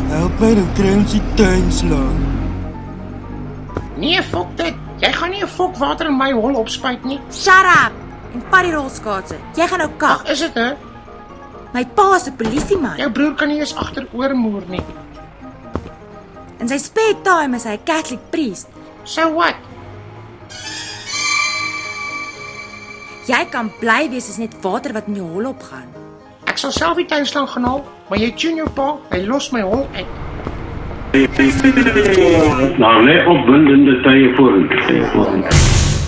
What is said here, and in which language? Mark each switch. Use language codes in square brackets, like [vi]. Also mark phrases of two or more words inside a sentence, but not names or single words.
[af] Help my dan kry ons die tuin slaan. Nee, fok dit. Jy gaan nie 'n fok water in my hol opspuit nie. [en] Shut up! [af] En vat die rolskaatse. Jy gaan nou kak. Ag, is dit hè? My pa is 'n polisieman. Jou broer kan nie eens agteroor moer nie. In sy [en] spare time [af] is hy 'n [en] Catholic priest. So what? [af] Jy kan bly wees as net water wat in jou hol opgaan. Ek sal self die tuinslang gaan haal, maar jy tune jou pa, hy los my hol uit. Nou, lê opwindende tye vorentoe.